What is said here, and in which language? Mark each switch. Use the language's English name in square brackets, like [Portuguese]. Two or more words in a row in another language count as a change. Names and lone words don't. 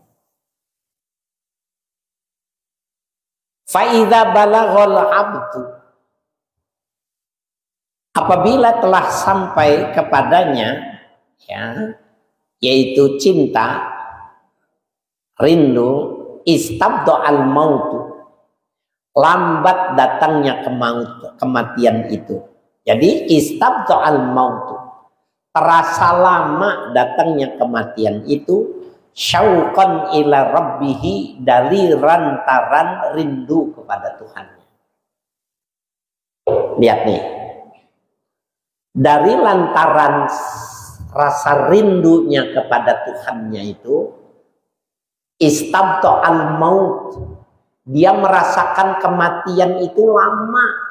[Arabic] فإذا بلغ العبد, [Indonesian] apabila telah sampai kepadanya, ya, yaitu cinta, rindu, [Arabic] استبطأ الموت, [Indonesian] lambat datangnya kematian itu. Jadi [Arabic] استبطأ الموت, [Indonesian] terasa lama datangnya kematian itu, [Arabic] شوقا إلى ربه, [Indonesian] dari rantaran rindu kepada Tuhannya. Lihat nih, dari lantaran rasa rindunya kepada Tuhannya itu, [Arabic] استبطأ الموت, [Indonesian] dia merasakan kematian itu lama.